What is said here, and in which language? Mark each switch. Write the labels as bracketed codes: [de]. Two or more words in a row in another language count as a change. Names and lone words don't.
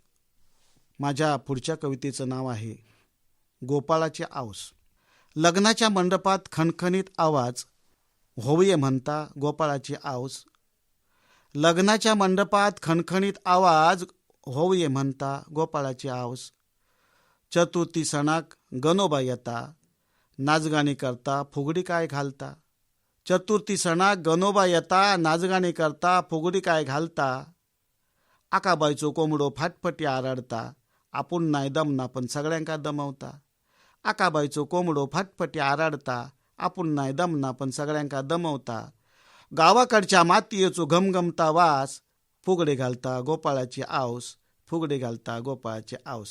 [mr] माझ्या पुढच्या कवितेचं नाव आहे गोपाळाची आऊस. लग्नाच्या मंडपात खणखणीत आवाज होऊये म्हणता गोपाळाची आऊस. लग्नाच्या मंडपात खणखणीत आवाज होऊये म्हणता गोपाळाची आऊस. चतुर्थी सणाक गणोबा येता नाचगाणी करता फुगडी काय घालता. चतुर्थी सणाक गणोबा येता नाचगाणी करता फुगडी काय घालता. आकाबाईचो कोंबडो फाटफटी आरडता. आपण नाही दमना पण सगळ्यांका दमवता. आकाबाईचो कोंबडो फटफटी आराडता, आपण नाही दमना पण सगळ्यांका दमवता. गावाकडच्या मातयेचो घमघमता वास, फुगडे घालता गोपाळाची आऊस, फुगडे घालता गोपाळाची आऊस.